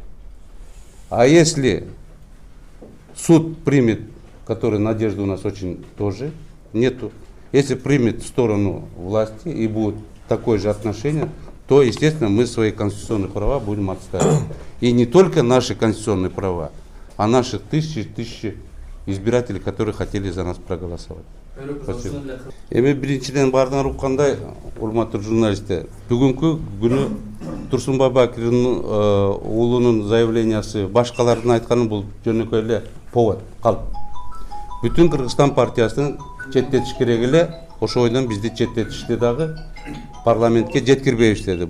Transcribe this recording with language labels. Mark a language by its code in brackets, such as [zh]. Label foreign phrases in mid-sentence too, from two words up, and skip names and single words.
[ru] А если суд примет, который надежды у нас очень тоже нету, если примет в сторону власти и будет такое же отношение, то, естественно, мы свои конституционные права будем отстаивать. И не только наши конституционные права, а наши тысячи избирателей, которые хотели за нас проголосовать. Спасибо. [ky] Эми биринчиден баарынан уккандай, урматтуу журналисттер, бүгүнкү күнү Турсунбай Бакир уулунун заявлениясы башкалардын айтканы бул жөнөкөй эле повод калп. Бүтүн Кыргызстан партиясын четтетиш керек эле, ошол ойдон бизди четтетишти дагы, парламентке жеткирбейбиштеди.